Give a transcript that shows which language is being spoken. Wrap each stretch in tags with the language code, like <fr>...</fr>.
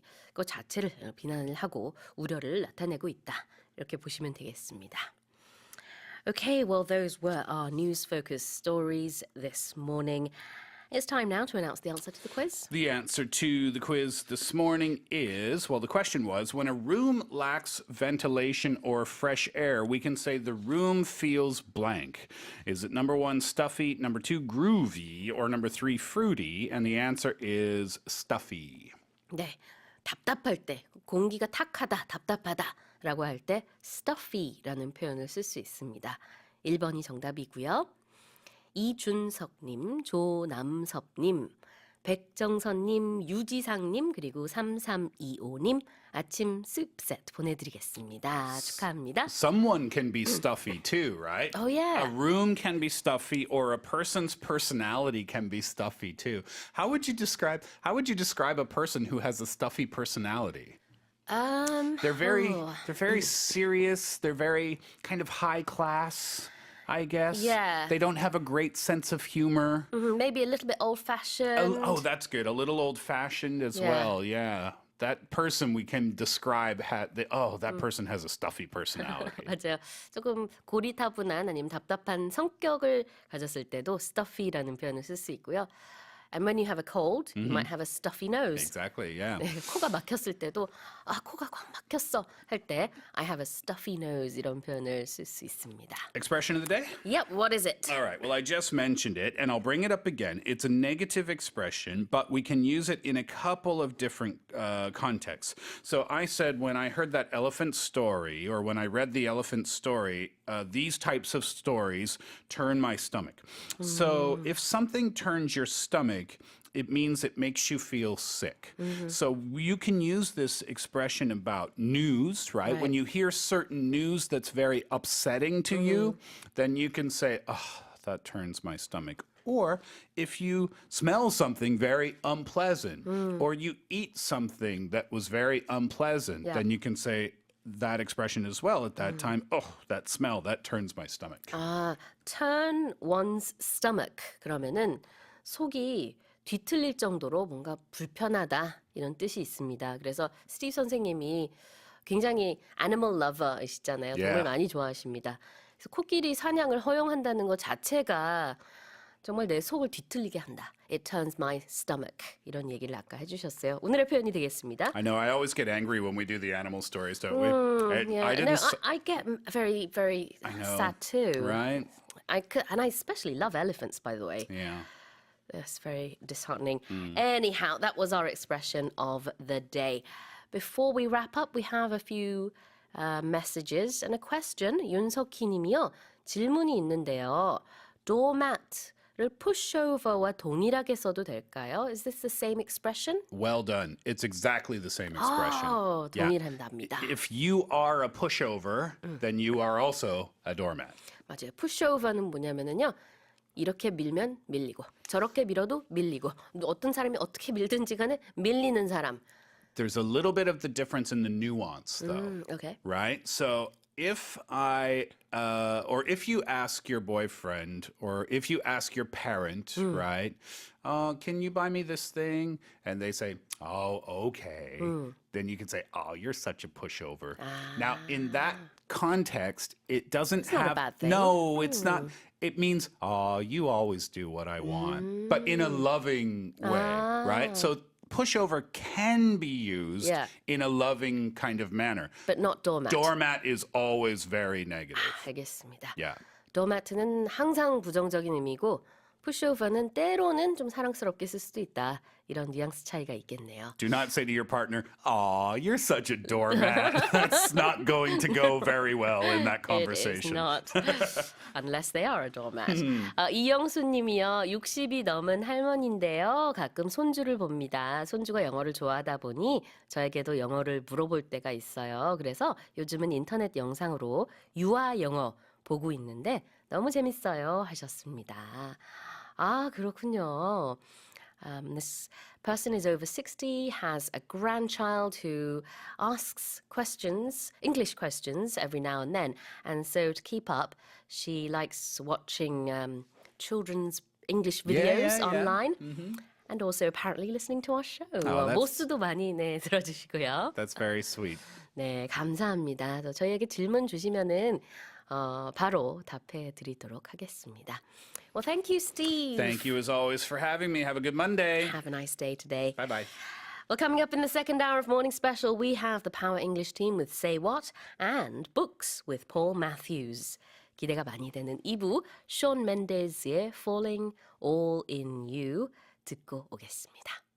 <ko>이것 자체를 비난을 하고 우려를 나타내고 있다. 이렇게 보시면 되겠습니다.</ko> <en>Okay, well, those were our news-focused stories this morning. It's time now to announce the answer to the quiz. The answer to the quiz this morning is, well, the question was, when a room lacks ventilation or fresh air, we can say the room feels blank. Is it number 1, stuffy, number 2, groovy, or number 3, fruity? And the answer is stuffy.</en> <ko>네, 답답할 때, 공기가 탁하다, 답답하다라고 할 때 stuffy라는 표현을 쓸 수 있습니다. 1번이 정답이고요. 이준석님, 조남섭님, 백정선님, 유지상님, 그리고 3325님 아침 스왑 보내드리겠습니다. 축하합니다.</ko> <en>Someone can be stuffy too, right? Oh, yeah. A room can be stuffy, or a person's personality can be stuffy too. How would you describe a person who has a stuffy personality? They're very serious. They're very kind of high class, I guess. Yeah. They don't have a great sense of humor. Maybe a little bit old-fashioned. Oh, that's good. A little old-fashioned as Yeah. well. Yeah. That person we can describe that person has a stuffy personality.</en> <ko>맞아요. 조금 고리타분한 아니면 답답한 성격을 가졌을 때도 stuffy라는 표현을 쓸 수 있고요.</ko> <en>And when you have a cold, you might have a stuffy nose. Exactly. Yeah.</en> <ko>네, 코가 막혔을 때도 코가 꽉 막혔어 할 때</ko> <en>I have a stuffy nose</en> <ko>이런 표현을 쓸 수 있습니다.</ko> <en>Expression of the day? Yep, what is it? All right. Well, I just mentioned it, and I'll bring it up again. It's a negative expression, but we can use it in a couple of different contexts. So I said when I heard that elephant story, or when I read the elephant story, these types of stories turn my stomach. So if something turns your stomach, it means it makes you feel sick. So you can use this expression about news, right? When you hear certain news that's very upsetting to you, then you can say, oh, that turns my stomach. Or if you smell something very unpleasant, or you eat something that was very unpleasant, Yeah. then you can say that expression as well at that time. Oh, that smell, that turns my stomach. 아, turn one's stomach.</en> <ko>그러면은 속이 뒤틀릴 정도로 뭔가 불편하다 이런 뜻이 있습니다. 그래서 스티브 선생님이 굉장히</ko> <en>animal lover</en> <ko>이시잖아요. 동물</ko> <en>Yeah.</en> <ko>많이 좋아하십니다. 그래서 코끼리 사냥을 허용한다는 것 자체가 정말 내 속을 뒤틀리게 한다.</ko> <en>It turns my stomach.</en> <ko>이런 얘기를 아까 해주셨어요. 오늘의 표현이 되겠습니다.</ko> <en>I know, I always get angry when we do the animal stories, don't we? Yeah. I didn't... I get very, very know, sad too. Right? And I especially love elephants, by the way. Yeah. That's very disheartening. Anyhow, that was our expression of the day. Before we wrap up, we have a few messages and a question.</en> <ko>윤석희 님이요. 질문이 있는데요. doormat를 pushover와 동일하게 써도 될까요?</ko> <en>Is this the same expression? Well done. It's exactly the same expression.</en> <ko>동일한답니다.</ko> <en>If you are a pushover, then you are also a doormat.</en> <ko>맞아요. pushover는 뭐냐면은요. 이렇게 밀면 밀리고 저렇게 밀어도 밀리고 어떤 사람이 어떻게 밀든지 간에 밀리는 사람.</ko> <en>There's a little bit of the difference in the nuance, though. Okay. Right? So if if you ask your boyfriend or if you ask your parent, right, can you buy me this thing? And they say, oh, okay. Then you can say, oh, you're such a pushover. Now, in that context, it doesn't not have... a bad thing. No, it's not. It means, oh, you always do what I want. But in a loving way, right? So pushover can be used in a loving kind of manner. But not doormat. Doormat is always very negative.</en> <ko>알겠습니다.</ko> <en>Yeah.</en> <ko>doormat는 항상 부정적인 의미고 pushover는 때로는 좀 사랑스럽게 쓸 수도 있다. 이런 뉘앙스 차이가 있겠네요.</ko> <en>Do not say to your partner, aw, you're such a doormat. That's not going to go very well in that conversation. It is not. Unless they are a doormat.</en> <ko>이영수 님이요. 60이 넘은 할머니인데요. 가끔 손주를 봅니다. 손주가 영어를 좋아하다 보니 저에게도 영어를 물어볼 때가 있어요. 그래서 요즘은 인터넷 영상으로 유아 영어 보고 있는데 너무 재밌어요 하셨습니다. 아, 그렇군요.</ko> <en>This person is over 60, has a grandchild who asks questions, English questions, every now and then. And so to keep up, she likes watching children's English videos online. And also apparently listening to our show.</en> <ko>모스도 많이 들어주시고요.</ko> <en>That's very sweet.</en> <ko>네, 감사합니다. 또 저희에게 질문 주시면은 바로 답해 드리도록 하겠습니다.</ko> <en>Well, thank you, Steve. Thank you as always for having me. Have a good Monday. Have a nice day today. Bye-bye. Well, coming up in the second hour of Morning Special, we have the Power English team with Say What and Books with Paul Matthews.</en> <ko>기대가 많이 되는 2부, Shawn Mendes의 Falling All in You 듣고 오겠습니다.</ko>